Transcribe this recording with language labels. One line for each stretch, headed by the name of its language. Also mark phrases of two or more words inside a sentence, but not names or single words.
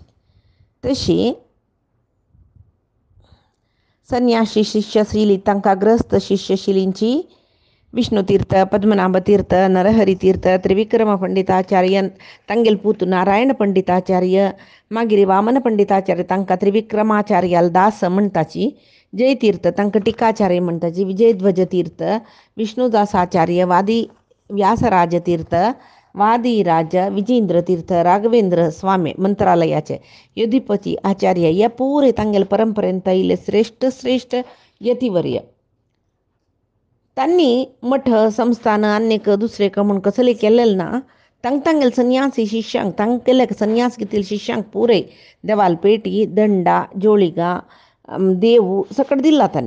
Konkani: तशी संन्यासी शिष्यशिली तांकां ग्रस्त शिष्यशिलींची विष्णुतीर्थ पद्मनाभ तीर्थ नरहरी तीर्थ त्रिविक्रम पंडिताचार्य तांगेल पूत नारायण पंडिताचार्य मागीर वामन पंडिताचार्य तांकां त्रिविक्रमाचार्याल दास म्हणटाची. जयतीर्थ तांकां टिकाचार्य म्हणटाची. विजयध्वज तीर्थ विष्णुदासाचार्य वादी व्यासराज तीर्थ वादीराज विजेंद्र तीर्थ राघवेंद्र स्वामी मंत्रालयाचे यधिपती आचार्य हे पुरे तांगेल परंपरेंत आयिल्ले श्रेष्ठ यतिवर्य. तांणी मठ संस्थान आनीक दुसरेक म्हूण कसले केलेले ना. तांगेल संन्यासी शिश्यांक तांगेले संन्यास घेतिल्ले शिश्यांक पुरे देवाल पेटी दंडा जोळिगा देव सकट दिला तांणी.